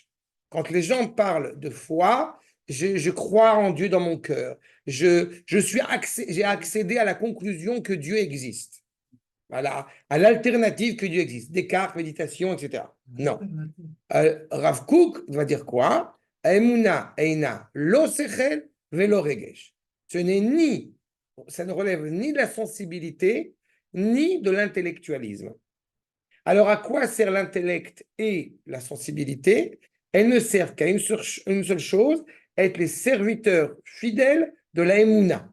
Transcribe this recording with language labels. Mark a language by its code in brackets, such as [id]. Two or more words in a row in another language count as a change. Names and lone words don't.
[fr] Quand les gens parlent de foi, je crois en Dieu dans mon cœur. J'ai accédé à la conclusion que Dieu existe. Voilà, à l'alternative que Dieu existe. Descartes, méditation, etc. Non. Rav Kook va dire quoi? [he] אמונה אינה לא שכל ולא רגש. [fr] Ça ne relève ni de la sensibilité, ni de l'intellectualisme. Alors, à quoi sert l'intellect et la sensibilité? Elles ne servent qu'à une seule chose, être les serviteurs fidèles de la Emouna.